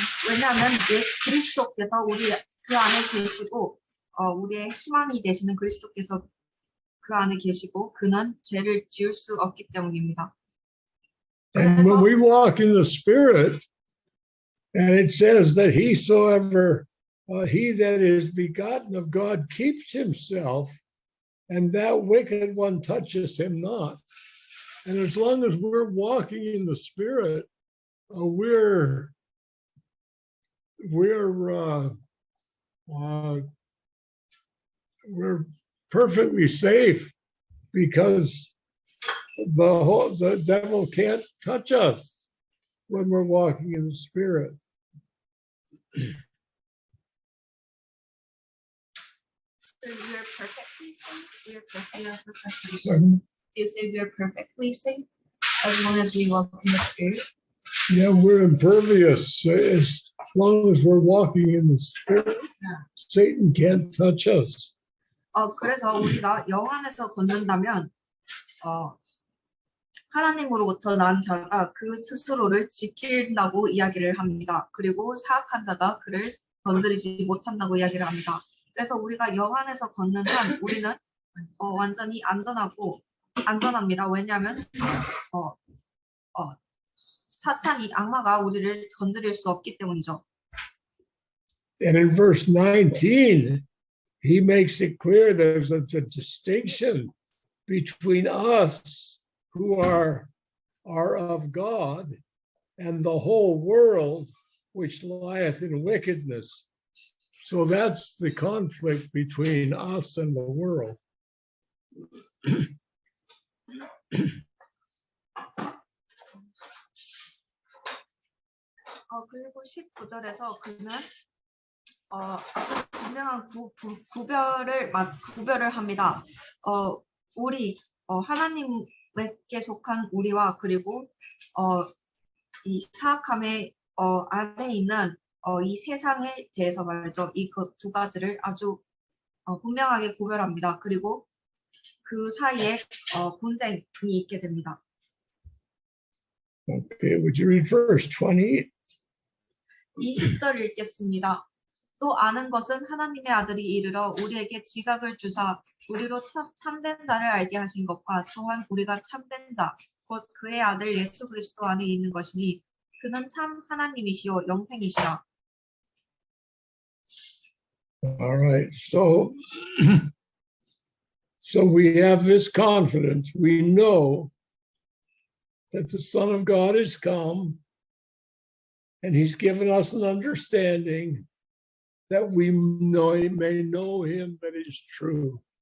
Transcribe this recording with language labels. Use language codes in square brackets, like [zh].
[ko] 왜냐하면 그리스도께서 그 안에 계시고 우리의 희망이 되시는 그리스도께서 그 안에 계시고 그는 죄를 지을 수 없기 때문입니다. [en] And when we walk in the Spirit, and it says that he that is begotten of God keeps himself, and that wicked one touches him not. And as long as we're walking in the Spirit, we're perfectly safe because the devil can't touch us when we're walking in the Spirit. So we are perfectly safe. We are perfectly safe. So, You say we are perfectly safe as long as we walk in the Spirit. yeah, we're impervious as long as we're walking in the Spirit. Satan can't touch us. [ko] 그래서 우리가 영 안에서 걷는다면 하나님으로부터 난 자가 그 스스로를 지킨다고 이야기를 합니다. 그리고 사악한 자가 그를 건드리지 못한다고 이야기를 합니다. 그래서 우리가 영 안에서 걷는 한 우리는 완전히 안전합니다. 왜냐하면 사탄이 악마가 우리를 건드릴 수 없기 때문이죠. [en] And in verse 19, he makes it clear there's a distinction between us who are of God and the whole world which lieth in wickedness. So that's the conflict between us and the world. [ko] 그리고 19절에서 그는 아주 분명한 구별을 합니다. 우리 하나님께 속한 우리와 그리고 이 사악함의 아래에 있는 이 세상에 대해서 말이죠. 이 두 가지를 아주 분명하게 구별합니다. 그리고 그 사이에 분쟁이 있게 됩니다. [en] Okay, would you read verse 20? [ko] 20절 읽겠습니다. 또 아는 것은 하나님의 아들이 이르러 우리에게 지각을 주사 우리로 참된 자를 알게 하신 것과 또한 우리가 참된 자, 곧 그의 아들 예수 그리스도 안에 있는 것이니 그는 참 하나님이시요 영생이시라. [en] All right, so we have this confidence. We know that the Son of God has come and he's given us an understanding that we may know him that is true.